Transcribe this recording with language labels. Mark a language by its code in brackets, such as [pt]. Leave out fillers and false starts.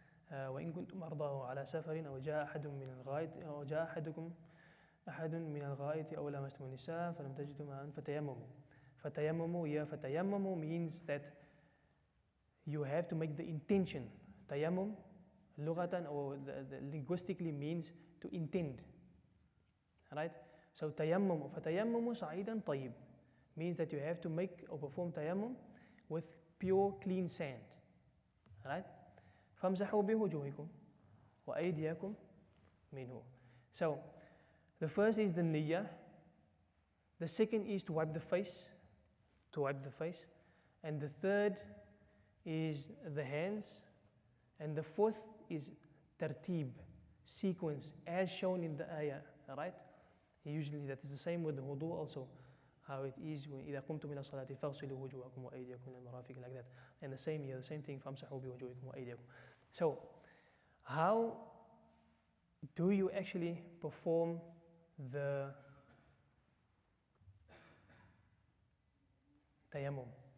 [ar] وإن كنتم مرضى على سفر أو جاء أحد من الغائط أو جاء أحد من الغائط أو لمستم النساء فلم تجدوا ماء فتيمموا. [en] فتيمموا means that you have to make the intention. Tayammum لغة or linguistically means to intend. Right? So فتيمموا صعيدا طيب means that you have to make or perform tayammum with pure clean sand. [ar] Right? فَامْسَحُوا بِوُجُوهِكُمْ وَأَيْدِيَكُمْ مِنْهُ. [en] So, the first is the niyyah. The second is to wipe the face. And the third is the hands. And the fourth is tartib, sequence, as shown in the ayah. Right? Usually that is the same with the wudu also. [ar] how it is when إذا قمتم إلى الصلاة فاغسلوا وجوهكم وأيديكم إلى المرافق, like that. [en] And the same here, the same thing, فامسحوا بوجوهكم وأيديكم. So, how do you actually perform the tayammum?